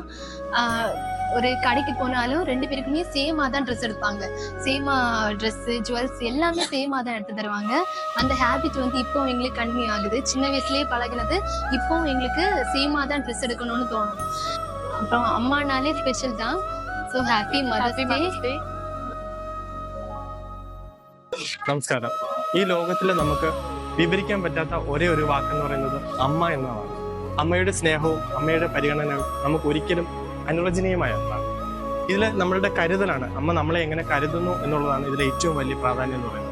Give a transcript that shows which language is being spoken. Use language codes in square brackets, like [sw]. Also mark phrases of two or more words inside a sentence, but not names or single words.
[ta] ஒரு கடைக்கு போனாலும் 2 பேருக்குமே சேமா தான் ட்ரெஸ் எடுப்பாங்க. சேமா ட்ரெஸ், ஜுவல்ஸ் எல்லாமே சேமா தான் எடுத்து தருவாங்க. அந்த ஹேபிட் இப்போ எங்களுக்கு கண்டினியூ ஆகுது. சின்ன வயசுலயே பழகினது இப்பவும் எங்களுக்கு சேமா தான் ட்ரெஸ் எடுக்கணும்னு தோணும். அப்புறம் அம்மானாலே ஸ்பெஷல் தான். [en] so happy mother's day. [ml] നമസ്കാരം. ഈ ലോകത്തിൽ നമുക്ക് വിവരിക്കാൻ പറ്റാത്ത ഒരേ ഒരു വാക്കെന്ന് പറയുന്നത് അമ്മ എന്നതാണ്. അമ്മയുടെ സ്നേഹവും അമ്മയുടെ പരിഗണനയും നമുക്ക് ഒരിക്കലും അനുവചനീയമായതാണ്. ഇതിൽ നമ്മളുടെ കരുതലാണ്. അമ്മ നമ്മളെ എങ്ങനെ കരുതുന്നു എന്നുള്ളതാണ് ഇതിലെ ഏറ്റവും വലിയ പ്രാധാന്യം എന്ന് പറയുന്നത്.